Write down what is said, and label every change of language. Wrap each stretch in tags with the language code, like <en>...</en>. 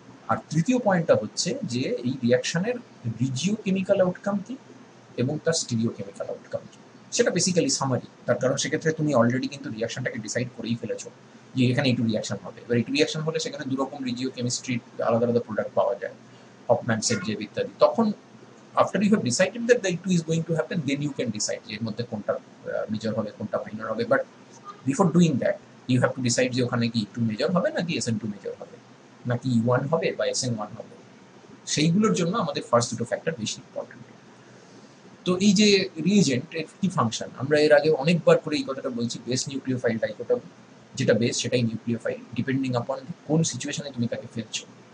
<bn>আর তৃতীয় পয়েন্টটা হচ্ছে যে এই রিয়াকশনের রিজিও কেমিক্যাল আউটকাম কি এবং তার স্টিরিও কেমিক্যাল আউটকাম কি, সেটা বেসিক্যালি সামারি। তার কারণ সেক্ষেত্রে তুমি অলরেডি কিন্তু রিয়াকশনটাকে ডিসাইড করেই ফেলেছো যে এখানে E2 রিয়াকশন হবে। এবার E2 রিয়াকশন হলে সেখানে দুরকম রিজিও কেমিস্ট্রির আলাদা আলাদা প্রোডাক্ট পাওয়া যায়, হফম্যান, সেটজেভ ইত্যাদি। তখন</bn> <en>after you have decided that the E2 is going to happen, then you can decide</en> <bn>যে এর মধ্যে কোনটা মেজর হবে কোনটা মাইনর হবে।</bn> <en>but before doing that you have to decide</en> <bn>যে ওখানে কি E2 মেজর হবে নাকি SN2 মেজর হবে, নাকি E1 হবে বা SN1 হবে। সেইগুলোর জন্য আমাদের ফার্স্ট দুটো ফ্যাক্টর বেশি ইম্পর্টেন্ট। তো এই যে রিএজেন্ট এর কি ফাংশন, আমরা এর আগে অনেকবার করে এই কথাটা বলছি, বেস নিউক্লিওফাইল ডাইকোটম, যেটা বেস সেটাই নিউক্লিওফাইল, ডিপেন্ডিং আপন কোন সিচুয়েশনে তুমি তাকে ফেলছো।</bn>